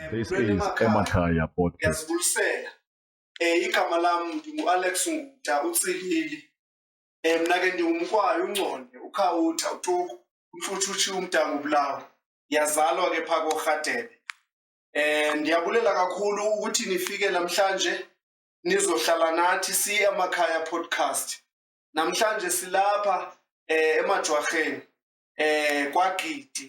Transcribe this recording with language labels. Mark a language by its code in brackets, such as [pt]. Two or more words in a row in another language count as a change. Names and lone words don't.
[en] This is Emakhaya Podcast. [zu] Ngiyazibulisela. Igama lami ngingu-Alex Nguta uCilili. Mina ke ngingumkwayi uNgconde, uKhawuta, uTuku, uMfuthuthi uMdangu Bulawo. [xh] Ngiyazalwa ke phako Rhadebe. Ndiyabulela kakhulu ukuthi nifike namhlanje nizohlala nathi Emakhaya Podcast. Namhlanje silapha eMajwarheni kwaGidi.